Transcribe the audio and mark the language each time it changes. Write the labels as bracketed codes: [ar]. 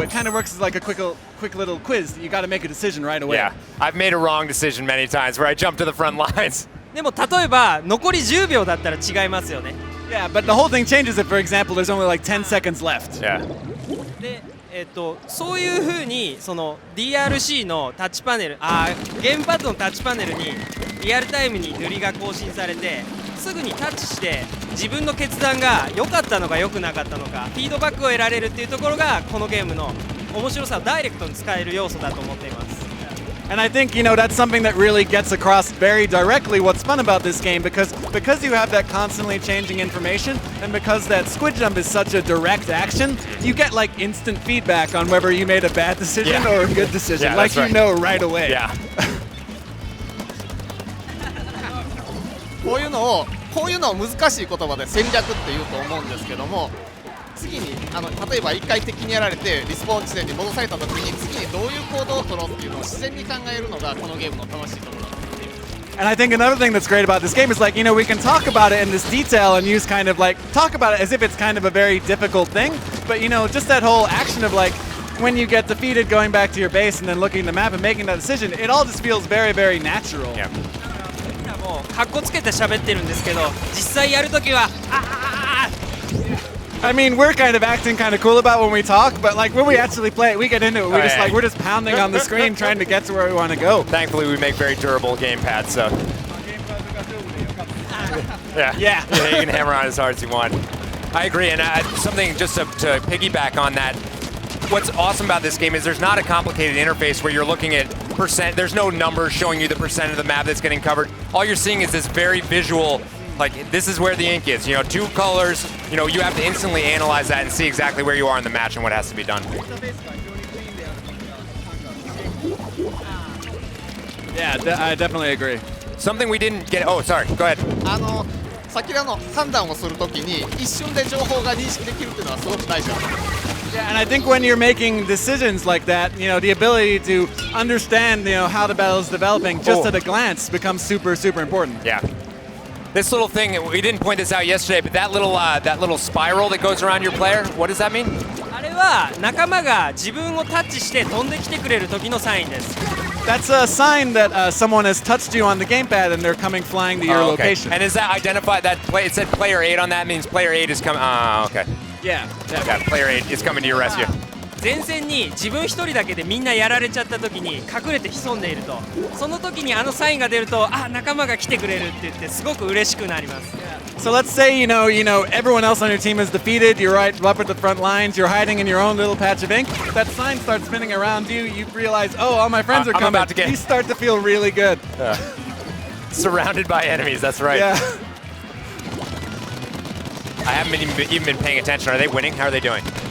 [en] It kind of works as like a quick little quiz. You got to make a decision right away. Yeah, I've made a wrong decision many times where I jump to the front lines. [ja] でも例えば残り10秒だったら違いますよね。 [en] Yeah, but the whole thing changes if, for example, there's only like 10 seconds left. Yeah. [ja] でそういう風にその DRC のタッチパネル、ゲームパッドのタッチパネルにリアルタイムに塗りが更新されて、すぐにタッチして自分の決断が良かったのか良くなかったのかフィードバックを得られるっていうところがこのゲームの面白さをダイレクトに使える要素だと思っています。 [en] And I think, that's something that really gets across very directly what's fun about this game, because you have that constantly changing information, and because that squid jump is such a direct action, you get like instant feedback on whether you made a bad decision or a good decision. Yeah, like that's right. you know right away. Yeah. [ja] こういうのを難しい言葉で戦略って言うと思うんですけども、次に例えば1回敵にやられてリスポーン地点に戻された時に次にどういう行動を取ろうっていうのを自然に考えるのがこのゲームの楽しいところだと思っています。 [en] And I think another thing that's great about this game is like, we can talk about it in this detail and use kind of like, talk about it as if it's kind of a very difficult thing. But just that whole action of like, when you get defeated, going back to your base and then looking at the map and making that decision, it all just feels very, very natural. Yeah. [ja] もうカッコつけて喋ってるんですけど、実際やるときは [en] I mean, we're kind of acting kind of cool about when we talk, but like when we actually play it, we get into it. We're just pounding on the screen trying to get to where we want to go. Thankfully, we make very durable gamepads, so. Yeah, you can hammer on as hard as you want. I agree, and something just to piggyback on that, what's awesome about this game is there's not a complicated interface where you're looking at percent. There's no numbers showing you the percent of the map that's getting covered. All you're seeing is this very visual, like this is where the ink is. 2 colors. You have to instantly analyze that and see exactly where you are in the match and what has to be done. Yeah, I definitely agree. Something we didn't get. Oh, sorry. Go ahead. [ja] 先の判断をするときに一瞬で情報が認識できるっていうのはすごく大事だと思います。 [en] Yeah, and I think when you're making decisions like that, the ability to understand, how the battle is developing just at a glance becomes super, super important. Yeah. This little thing, we didn't point this out yesterday, but that little spiral that goes around your player, what does that mean? [ja] あれは仲間が自分をタッチして飛んできてくれる時のサインです。 [en] That's a sign that someone has touched you on the gamepad and they're coming flying to your location. And is that identified? It said player 8 on that, means player 8 is coming. Okay. Yeah. Yeah, player 8 is coming to your rescue. [ja] 前線に自分一人だけでみんなやられちゃった時に隠れて潜んでいると、その時にサインが出ると、仲間が来てくれるって言ってすごく嬉しくなります。 [en] So let's say everyone else on your team is defeated. You're right up at the front lines. You're hiding in your own little patch of ink. That sign starts spinning around you. You realize, oh, all my friends are coming. About to get... You start to feel really good. Surrounded by enemies. That's right. Yeah. I haven't even been paying attention. Are they winning? How are they doing?